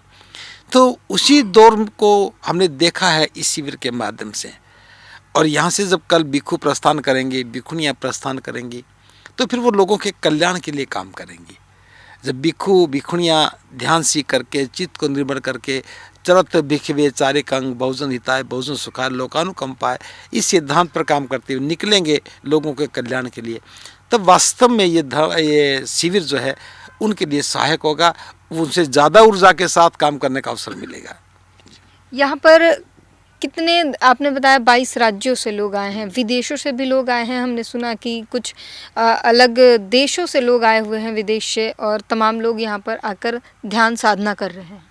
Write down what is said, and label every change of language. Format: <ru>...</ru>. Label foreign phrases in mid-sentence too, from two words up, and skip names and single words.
<hi>तो उसी दौर को हमने देखा है इस शिविर के माध्यम से। और यहाँ से जब कल भिक्षु प्रस्थान करेंगे, भिक्षुणियाँ प्रस्थान करेंगी, तो फिर वो लोगों के कल्याण के लिए काम करेंगी। जब भिक्षु भिक्षुणियाँ ध्यान सीख करके चित्त को निर्मल करके</hi> <pi>चरत भिक्षवे चारिक अंग बहुजन हिताय बहुजन सुखाय लोकानुकंपाय</pi> <hi>इस सिद्धांत पर काम करते हुए निकलेंगे लोगों के कल्याण के लिए, तब वास्तव में ये शिविर जो है उनके लिए सहायक होगा, उनसे ज़्यादा ऊर्जा के साथ काम करने का अवसर मिलेगा। यहाँ पर कितने, आपने बताया 22 राज्यों से लोग आए हैं, विदेशों से भी लोग आए हैं, हमने सुना कि कुछ अलग देशों से लोग आए हुए हैं विदेश से, और तमाम लोग यहाँ पर आकर ध्यान साधना कर रहे हैं।</hi>